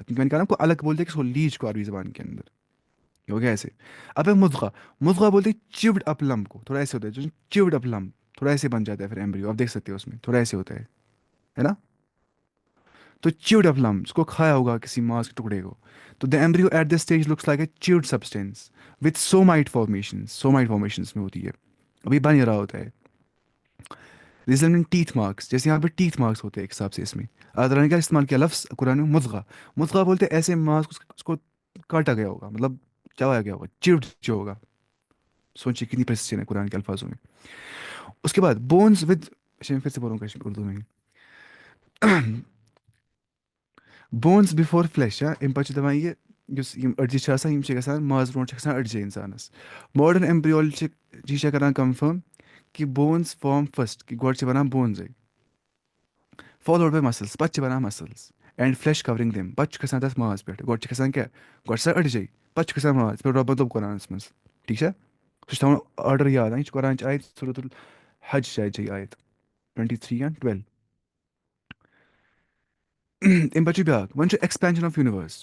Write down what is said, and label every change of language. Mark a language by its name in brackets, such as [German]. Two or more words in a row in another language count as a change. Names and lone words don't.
[Urdu] کیونکہ میں نے کہا نا کو الگ بولتے ہیں کہ اس کو لیچ کو عربی زبان کے اندر. یہ ہو گیا ایسے. اب ہے مضغہ. مضغہ بولتے ہیں [English] chewed up lump [Urdu] کو. تھوڑا ایسے ہوتا ہے جو [English] chewed up lump, [Urdu] تھوڑا ایسے بن جاتا ہے پھر ایمبریو. آپ دیکھ سکتے ہو اس میں تھوڑا ایسے ہوتا ہے نا. تو [English] chewed up lump [Urdu] اس کو کھایا ہوگا کسی ماس کے ٹکڑے کو. [English] تو the embryo at this stage looks like a chewed substance with somite formation. somite formations [Urdu] میں ہوتی ہے، ابھی بن رہا ہوتا ہے. [English] resulting teeth marks, [Urdu] جیسے یہاں پہ [English] teeth marks [Urdu] ہوتے ہیں ایک حساب سے. اس میں اللہ نے کیا استعمال کیا لفظ قرآن میں؟ مضغہ. مضغہ بولتے ہیں ایسے ماس اس کو کاٹا گیا ہوگا، مطلب چبایا گیا ہوگا، چیوڈ جو ہوگا. سوچیے کتنی پریسیشن ہے قرآن کے الفاظوں میں. اس کے بعد [English] bones with, [Urdu] میں پھر سے بولوں گا اردو میں. [English] bones before flesh. [Kashmiri] امہِ پتہٕ چھِ دپان یہِ یُس یِم أڈجہِ چھِ آسان یِم چھِ گژھان ماز برونٛٹھ چھِ گژھان أڈجہِ اِنسانَس. [English] modern embryology [Kashmiri] چھےٚ کران کنفٲرم کہ [English] bones form first, [Kashmiri] کہ گۄڈٕ چھِ بنان بونزٕے، [English] followed by muscles, [Kashmiri] پتہٕ چھِ بنان [English] muscles and flesh covering them. [Kashmiri] پتہٕ چھُ کھسان تتھ ماز پٮ۪ٹھ. گۄڈٕ چھِ کھسان کیٛاہ؟ گۄڈٕ چھِ آسان أڈجے، پتہٕ چھُ کھسان ماز. پٮ۪ٹھ رۄبن دوٚپ قرآنس منٛز. ٹھیٖک چھا؟ سُہ چھُ تھاوُن آرڈر یاد. یہِ چھِ قرآنچہِ آیت سورۃ الحج شاید چھِ یہِ آیت 23 یا 12. امہِ پتہٕ چھُ بیٛاکھ، وۄنۍ چھُ [English] expansion of universe.